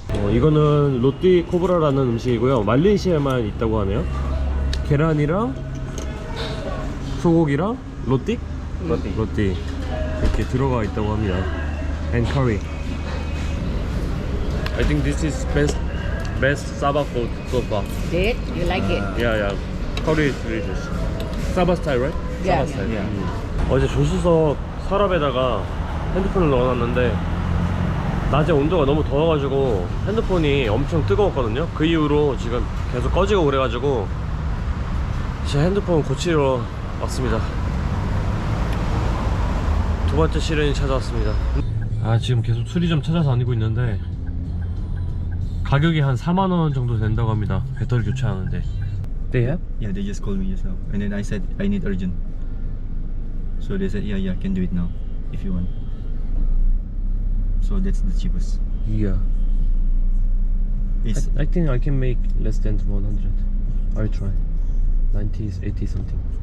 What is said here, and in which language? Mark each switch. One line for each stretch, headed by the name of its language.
Korean: 이거는 로띠 코브라라는 음식이고요. 말레이시아에만 있다고 하네요. 계란이랑 소고기랑 로띠? 로띠 이렇게 들어가 있다고 합니다.
English: And curry. I think this is best Sabah food so far. Did you like it? Yeah. Curry is delicious. Sabah style, right? Yeah. Sabah style. Yeah.
Korean: 어제 조수석 서랍에다가 핸드폰을 넣어놨는데 낮에 온도가 너무 더워가지고 핸드폰이 엄청 뜨거웠거든요. 그 이후로 지금 계속 꺼지고 그래가지고 제 핸드폰 고치러 왔습니다. 두 번째 시련이 찾아왔습니다. 지금 계속 수리점 찾아서 다니고 있는데 가격이 한 4만원 정도 된다고 합니다. 배터리 교체하는데.
English: They have? Yeah, they just called me just now. And then I said I need urgent. So they said yeah, can do it now if you want. So that's the cheapest. Yeah. It's I think I can make less than 100. I'll try. 90, 80 something.